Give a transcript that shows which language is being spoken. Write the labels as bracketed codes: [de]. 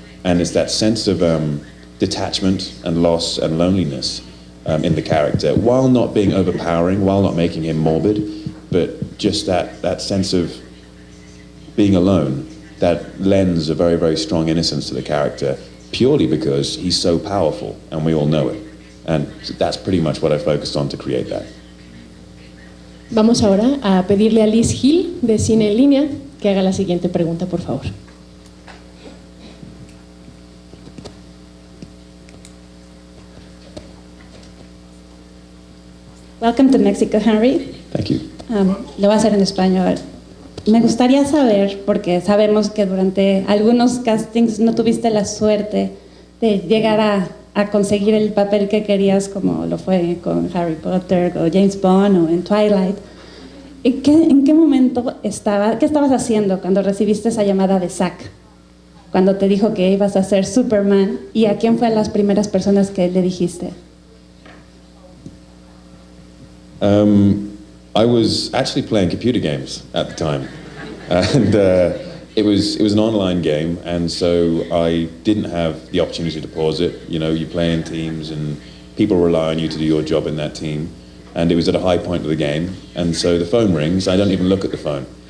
[en] And it's that sense of detachment and loss and loneliness in the character, while not being overpowering, while not making him morbid, but just that sense of being alone, that lends a very, very strong innocence to the character, purely because he's so powerful, and we all know it. And that's pretty much what I focused on to create that. [es] Vamos ahora a pedirle a Liz Hill, de Cine en Línea, que haga la siguiente pregunta, por favor. [en] Welcome to Mexico, Henry. Thank you. [es] Lo voy a hacer en español. Me gustaría saber, porque sabemos que durante algunos castings no tuviste la suerte de llegar a conseguir el papel que querías, como lo fue con Harry Potter o James Bond o en Twilight. ¿En qué momento qué estabas haciendo cuando recibiste esa llamada de Zack? Cuando te dijo que ibas a ser Superman, ¿y a quién fue las primeras personas que le dijiste? [en] I was actually playing computer games at the time, and it was an online game, and so I didn't have the opportunity to pause it. You know, you play in teams, and people rely on you to do your job in that team, and it was at a high point of the game, and so the phone rings. I don't even look at the phone.